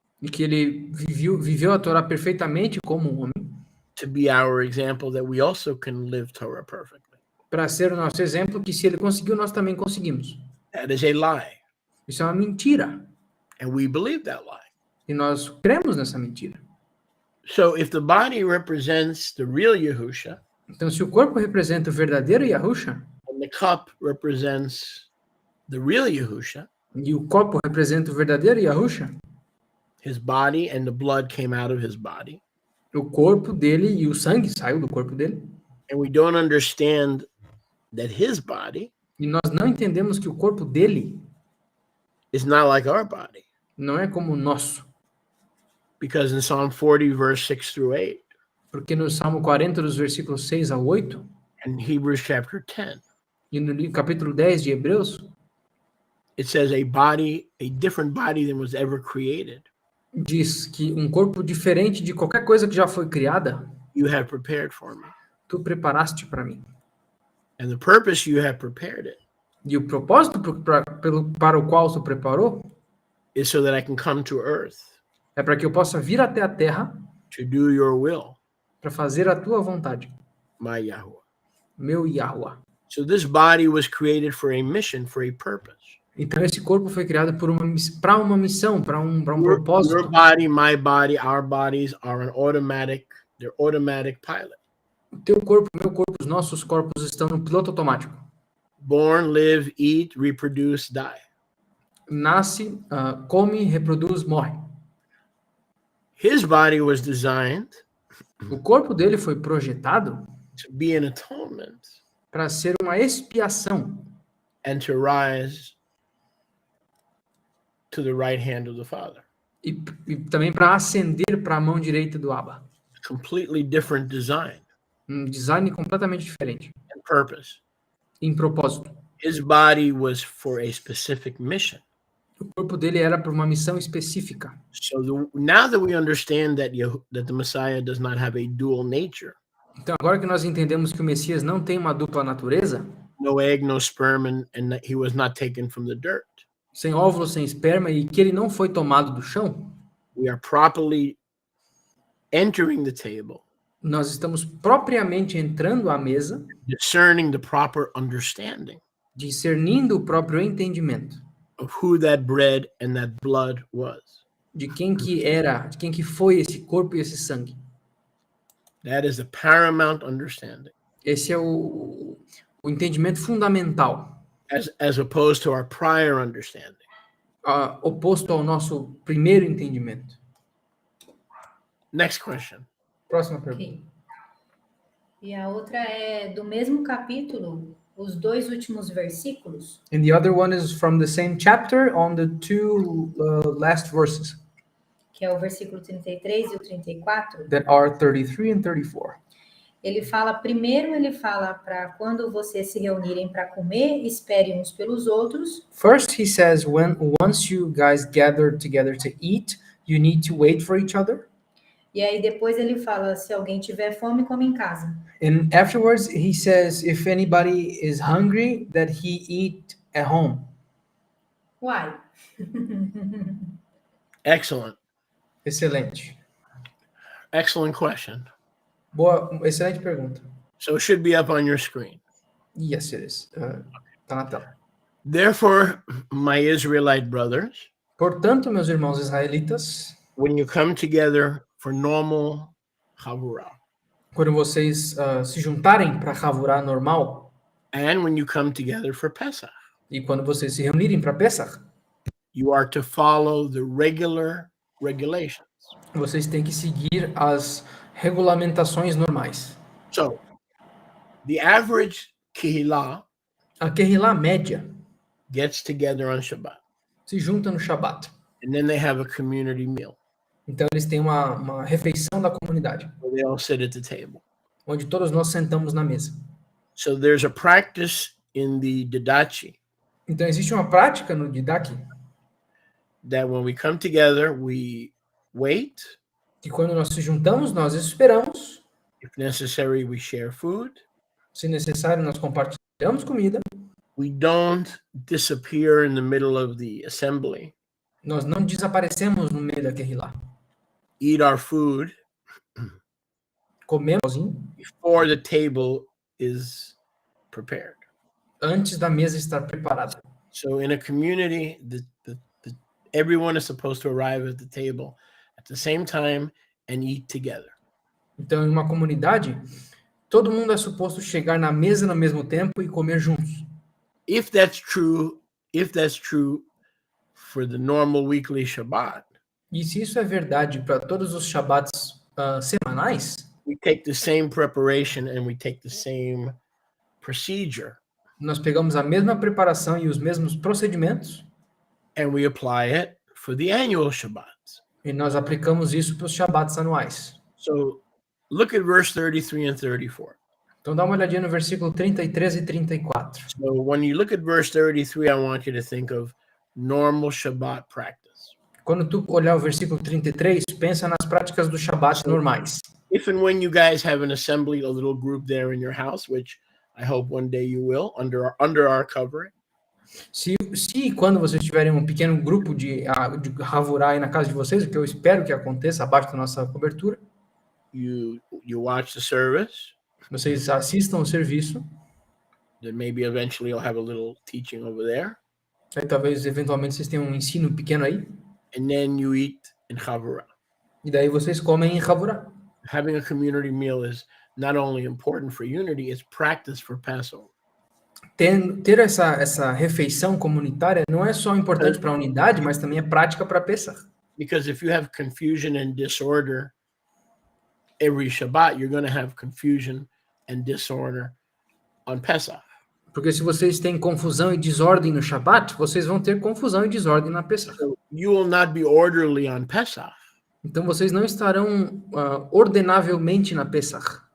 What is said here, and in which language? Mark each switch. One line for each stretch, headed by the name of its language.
Portuguese: E que ele viveu a Torá perfeitamente como um homem,
English: to be our example that we also can live Torah perfectly.
Portuguese: para ser o nosso exemplo, que se ele conseguiu, nós também conseguimos.
English: That is a lie,
Portuguese: Isso é uma mentira.
English: and we believe that lie.
Portuguese: E nós cremos nessa mentira.
English: So if the body represents the real Yahusha,
Portuguese: Então, se o corpo representa o verdadeiro Yahusha,
English: and the cup represents the real Yahusha,
Portuguese: e o copo representa o verdadeiro Yahusha,
English: his body and the blood came out of his body,
Portuguese: o corpo dele e o sangue saiu do corpo dele,
English: and we don't understand that his body
Portuguese: e nós não entendemos que o corpo dele
English: is not like our body.
Portuguese: não é como o nosso.
English: Because in Psalm 40, verse 6 through 8,
Portuguese: Porque no Salmo 40, dos versículos 6 a 8,
English: and Hebrews chapter 10,
Portuguese: E no capítulo 10 de Hebreus,
English: it says a different body than was ever created,
Portuguese: diz que um corpo diferente de qualquer coisa que já foi criada,
English: you have prepared for me.
Portuguese: tu preparaste para mim.
English: And the purpose you have prepared it
Portuguese: E o propósito para o qual tu preparou
English: is so that I can come to earth
Portuguese: é para que eu possa vir até a terra
English: to do your will,
Portuguese: para fazer a tua vontade,
English: my Yahweh.
Portuguese: meu Yahuwah.
English: So this body was created for a mission, for a purpose.
Portuguese: Então esse corpo foi criado para uma missão, para um
English: Your
Portuguese: propósito.
English: body, my body, our bodies are they're automatic pilot.
Portuguese: O teu corpo, o meu corpo, os nossos corpos estão no piloto automático.
English: Born, live, eat, reproduce, die.
Portuguese: Nasce, come, reproduz, morre.
English: His body was designed
Portuguese: O corpo dele foi projetado
English: to be an atonement
Portuguese: para ser uma expiação
English: and to rise to the right hand of the Father.
Portuguese: e também para ascender para a mão direita do Abba.
English: Completely different design
Portuguese: Um design completamente diferente,
English: and purpose.
Portuguese: em propósito.
English: His body was for a specific mission.
Portuguese: O corpo dele era para uma missão específica.
English: So now that we understand that the Messiah does not have a dual nature,
Portuguese: Então, agora que nós entendemos que o Messias não tem uma dupla natureza,
English: no egg, no sperm, and that he was not taken from the dirt,
Portuguese: sem óvulo, sem esperma, e que ele não foi tomado do chão,
English: we are properly entering the table,
Portuguese: nós estamos propriamente entrando à mesa,
English: discerning the proper understanding
Portuguese: discernindo o próprio entendimento
English: of who that bread and that blood was.
Portuguese: de quem que era, de quem que foi esse corpo e esse sangue.
English: That is the paramount understanding,
Portuguese: Esse é o entendimento fundamental,
English: as opposed to our prior understanding.
Portuguese: oposto ao nosso primeiro entendimento.
English: Next question.
Portuguese: Próxima pergunta. Ok. E a outra é do mesmo capítulo, os dois últimos versículos.
English: And the other one is from the same chapter on the two last verses
Portuguese: Que é o versículo 33 e o 34.
English: that are 33 and 34.
Portuguese: Ele fala para quando vocês se reunirem para comer, esperem uns pelos outros.
English: First, he says, once you guys gather together to eat, you need to wait for each other.
Portuguese: E aí depois ele fala, se alguém tiver fome, come em casa.
English: And afterwards, he says, if anybody is hungry, that he eat at home. Uai. Excellent.
Portuguese: Excelente.
English: Excellent question.
Portuguese: Boa, excelente pergunta.
English: So it should be up on your screen. Yes, it is.
Portuguese: Tá na tela.
English: Therefore, my Israelite brothers,
Portuguese: Portanto, meus irmãos israelitas,
English: when you come together for normal chavurah,
Portuguese: quando vocês se juntarem para Havurá normal,
English: and when you come together for Pesach,
Portuguese: e quando vocês se reunirem para Pesach,
English: you are to follow the regular regulations.
Portuguese: vocês têm que seguir as regulamentações normais.
English: So, the average kehillah
Portuguese: A Kehillah média
English: gets together on Shabbat,
Portuguese: se junta no Shabat.
English: and then they have a community meal
Portuguese: Então, eles têm uma refeição da comunidade,
English: where they all sit at the table.
Portuguese: onde todos nós sentamos na mesa.
English: So there's a practice in the Didachi
Portuguese: Então, existe uma prática no Didache
English: that when we come together, we wait.
Portuguese: que quando nós se juntamos, nós esperamos.
English: If necessary, we share food.
Portuguese: Se necessário, nós compartilhamos comida.
English: We don't disappear in the middle of the assembly.
Portuguese: Nós não desaparecemos no meio da Kehillah.
English: Eat our food
Portuguese: Comemos sozinho
English: before the table is prepared.
Portuguese: antes da mesa estar preparada.
English: So in a community, everyone is supposed to arrive at the table at the same time and eat together.
Portuguese: Então, em uma comunidade, todo mundo é suposto chegar na mesa no mesmo tempo e comer juntos.
English: If that's true for the normal weekly Shabbat,
Portuguese: E se isso é verdade para todos os Shabbats semanais,
English: we take the same preparation and we take the same procedure
Portuguese: nós pegamos a mesma preparação e os mesmos procedimentos
English: and we apply it for the annual Shabbats.
Portuguese: e nós aplicamos isso para os Shabbats anuais.
English: So look at verse 33 and 34.
Portuguese: Então dá uma olhadinha no versículo 33 e 34.
English: So when you look at verse 33, I want you to think of normal Shabbat practice.
Portuguese: Quando tu olhar o versículo 33, pensa nas práticas do Shabat normais.
English: If and when you guys have an assembly, a little group there in your house, which I hope one day you will, under our covering,
Portuguese: Se quando vocês tiverem um pequeno grupo de Havurá aí na casa de vocês, o que eu espero que aconteça abaixo da nossa cobertura,
English: you watch the service,
Portuguese: vocês assistam o serviço,
English: then maybe eventually you'll have a little teaching over there,
Portuguese: aí talvez eventualmente vocês tenham um ensino pequeno aí,
English: and then you eat in Chavurah.
Portuguese: e daí vocês comem em Havurá.
English: Having a community meal is not only important for unity, it's practice for Passover.
Portuguese: Ter essa refeição comunitária não é só importante para a unidade, mas também é prática para Pesach.
English: Because if you have confusion and disorder every Shabbat, you're going to have confusion and disorder on Pesach.
Portuguese: Porque se vocês têm confusão e desordem no Shabat, vocês vão ter confusão e desordem na Pesach.
English: So you will not be orderly on Pesach
Portuguese: Então vocês não estarão ordenavelmente na Pesach,